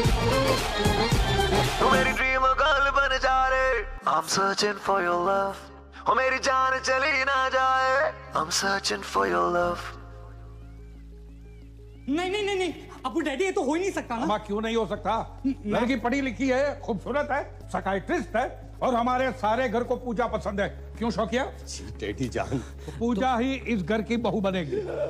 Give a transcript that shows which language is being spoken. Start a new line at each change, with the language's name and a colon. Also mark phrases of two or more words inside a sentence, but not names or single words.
Hindi: तू मेरी
English: dream girl
Hindi: बन जा रे,
English: I'm searching for your love।
Hindi: ओ मेरी जान चली ना जाए,
English: I'm searching for your love.
Hindi: नहीं अबू डैडी ये तो हो ही नहीं सकता ना। अम्मा क्यों नहीं हो सकता? लड़की पढ़ी लिखी है, खूबसूरत है, साइकियाट्रिस्ट है और हमारे सारे घर को पूजा पसंद है। क्यों शौकिया? डैडी जान, तो पूजा ही इस घर की बहू बनेगी।